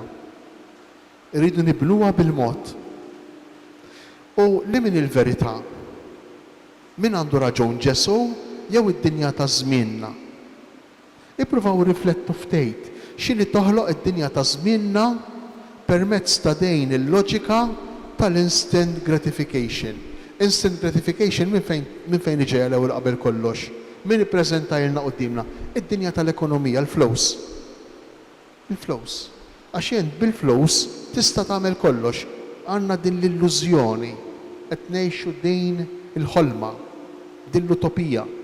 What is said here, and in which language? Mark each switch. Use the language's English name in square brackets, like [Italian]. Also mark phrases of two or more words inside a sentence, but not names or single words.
[Maltese] Irridu nibnuha bil-mod. U li min il-verità? Min għandu raġun, Ġesu jew id-dinja ta' żmienna? Ippruvaw riflettu ftit x'inhi toħloq id-dinja ta' żmienna permezz ta' dejn il-loġika tal- [English] instant gratification. Instant gratification [Maltese] minn fejn iġej l-ewwel qabel kollox. Min ippreżentajlna qudiemna? Id-dinja tal-ekonomija, l-flows. Il-flows. Għax jien bil-flows tista' tagħmel kollox. Għandna din l-illużjoni qed ngħixu din il-ħolma, din l-utopija.